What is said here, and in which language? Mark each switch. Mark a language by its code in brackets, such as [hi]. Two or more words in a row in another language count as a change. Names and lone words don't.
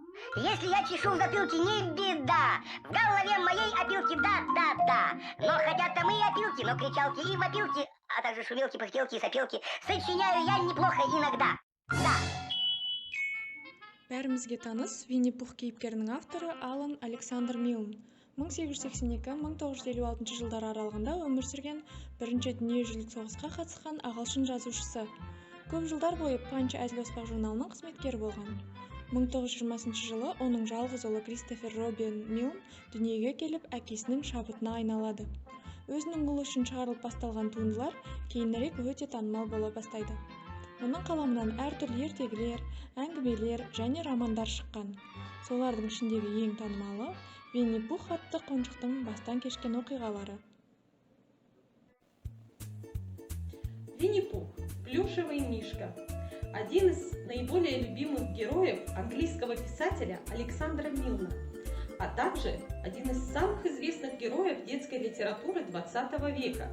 [ru] Если я чешу в затылке, не беда. В голове моей опилки, да. Но хотят там и опилки, но кричалки и вопилки, а также шумелки, пыхтелки и сопелки. Сочиняю я неплохо иногда. Да. [kk] Бәрімізге таныс Винни Пух кейіпкерінің авторы Алан Александр Милн. 1882-1956 жылдар аралығында өмір сүрген бірінші дүниежүзілік соғысқа қатысқан ағылшын жазушысы. Көп жылдар бойы Панч әзіл-оспақ журналының қызметкері болған. 1920 жылы оның жалғыз ұлы Кристофер Робин Милн дүниеге келіп, әкесінің шабытына айналады. Өзінің ұлы үшін шығарылып басталған туындылар кейінірек өте танымал бола бастайды. Оның қаламынан әртүрлі ертегілер, әңгімелер және романдар шыққан. Солардың ішіндегі ең танымалы Винни Пух атты қонжықтың бастан кешкен оқиғалары. [ru] Винни Пух – плюшевый мишка. Один из наиболее любимых героев английского писателя Александра Милна, а также один из самых известных героев детской литературы XX века.